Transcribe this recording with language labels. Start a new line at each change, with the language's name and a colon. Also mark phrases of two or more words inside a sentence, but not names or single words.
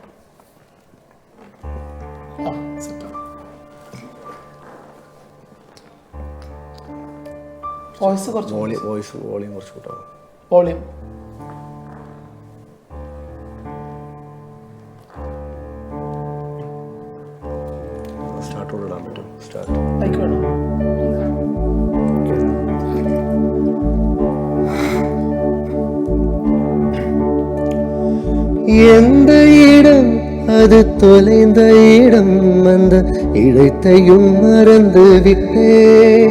Malayalam: വോളിയം കുറച്ച് കൂട്ടാം. വോളിയം സ്റ്റാർട്ടോടെ ഇടാൻ പറ്റും.
Tamil: സ്റ്റാർട്ട് எந்த இடம் அது தொலைந்த இடம், அந்த இடத்தையும் மறந்து விட்டேன்.